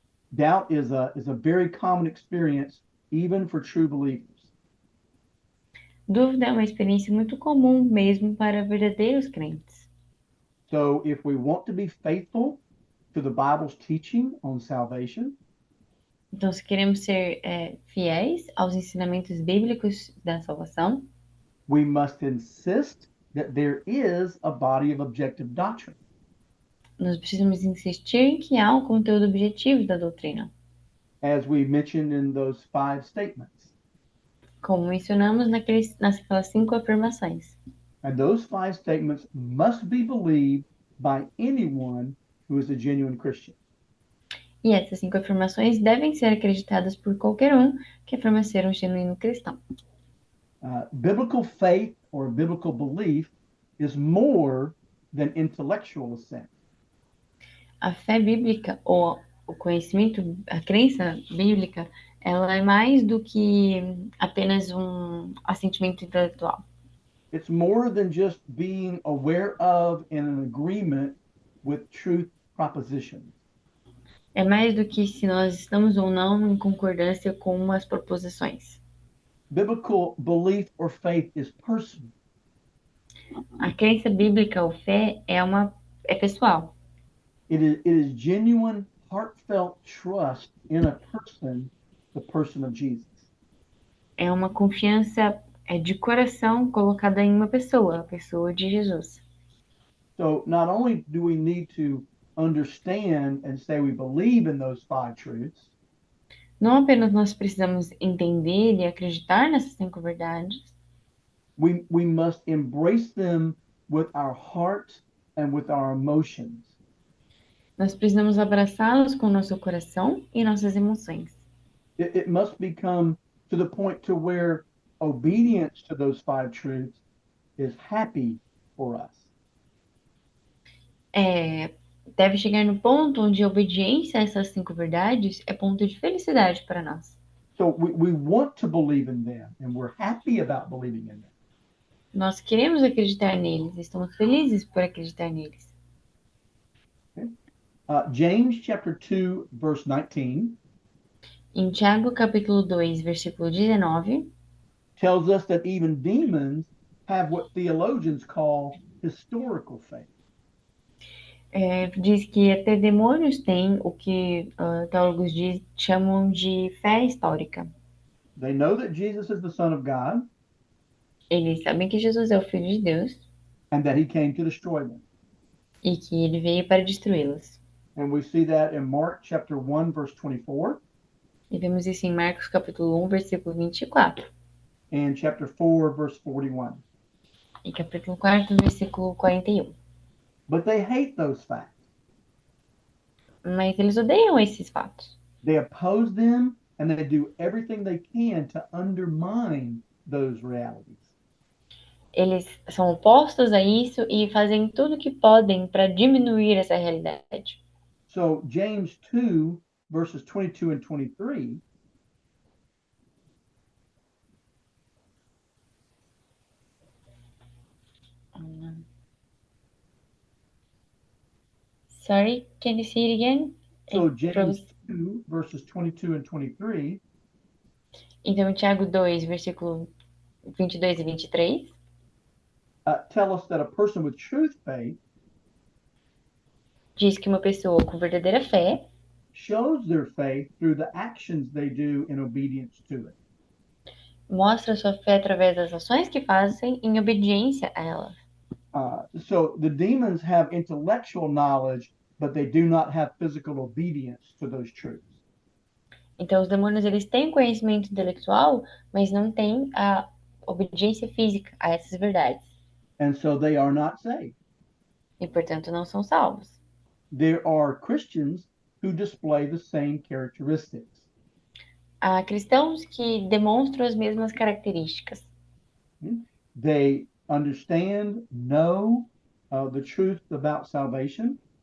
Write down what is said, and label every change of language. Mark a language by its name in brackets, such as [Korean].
[English] Doubt is a very common experience, even for true believers. [Portuguese] Dúvida é uma experiência muito comum mesmo para verdadeiros crentes. [English] So if we want to be faithful to the Bible's teaching on salvation, [Portuguese] Então, se queremos ser fiéis aos ensinamentos bíblicos da salvação, [English] we must insist that there is a body of objective doctrine. [Portuguese] nós precisamos insistir em que há um conteúdo objetivo da doutrina, [English] As we mentioned in those 5 statements. [Portuguese] como mencionamos naquelas 5 afirmações. [English] And those 5 statements must be believed by anyone who is a genuine Christian. [Portuguese] E essas 5 afirmações devem ser acreditadas por qualquer um que afirma ser um genuíno cristão. [English] Biblical faith or biblical belief is more than intellectual assent. [Portuguese] A fé bíblica ou o conhecimento, a crença bíblica, ela é mais do que apenas um assentimento intelectual. [English] It's more than just being aware of and in agreement with truth propositions. [Portuguese] É mais do que se nós estamos ou não em concordância com umas proposições. [English] Biblical belief or faith is personal. [Portuguese] A crença bíblica ou fé é pessoal. [English] It is genuine, heartfelt trust in a person, the person of Jesus. [Portuguese] É uma confiança de coração colocada em uma pessoa, a pessoa de Jesus. [English] So not only do we need to understand and say we believe in those five truths, [Portuguese] Não apenas nós precisamos entender e acreditar nessas 5 verdades, [English] we must embrace them with our heart and with our emotions. [Portuguese] nós precisamos abraçá-los com nosso coração e nossas emoções. [English] It must become to the point to where obedience to those five truths is happy for us. [Portuguese] Deve chegar no ponto onde a obediência a essas 5 verdades é ponto de felicidade para nós. [English] So we want to believe in them and we're happy about believing in them. [Portuguese] Nós queremos acreditar neles, estamos felizes por acreditar neles. [English] James chapter 2, verse 19 [Portuguese] Em Tiago, capítulo 2, versículo 19, [English] tells us that even demons have what theologians call historical faith. [Portuguese] diz que até demônios têm o que teólogos chamam de fé histórica. [English] They know that Jesus is the Son of God [Portuguese] Eles sabem que Jesus é o Filho de Deus [English] and that he came to destroy them. [Portuguese] e que ele veio para destruí-los. [English] And we see that in Mark chapter 1, verse 24, [Portuguese] E vemos isso em Marcos, capítulo 1, versículo 24. [English] and chapter 4, verse 41. [Portuguese] E capítulo 4, versículo 41. [English] But they hate those facts. [Portuguese] Mas eles odeiam esses fatos. [English] They oppose them and they do everything they can to undermine those realities. [Portuguese] Eles são opostos a isso e fazem tudo o que podem para diminuir essa realidade. [English] So James 2, verses 22 and 23 Sorry, can you say it again? So James 2, verses 22 and 23 [Portuguese] Então, Tiago 2, versículo 22 e 23, [English] tell us that a person with truth faith [Portuguese] diz que uma pessoa com verdadeira fé [English] shows their faith through the actions they do in obedience to it. [Portuguese] mostra sua fé através das ações que fazem em obediência a ela. [English] So the demons have intellectual knowledge, but they do not have physical obedience to those truths. [Portuguese] Então, os demônios eles têm conhecimento intelectual, mas não têm a obediência física a essas verdades. [English] And so they are not saved. [Portuguese] E, portanto, não são salvos. [English] There are Christians who display the same characteristics. [Portuguese] Há cristãos que demonstram as mesmas características. [English] They understand, know the truth about salvation,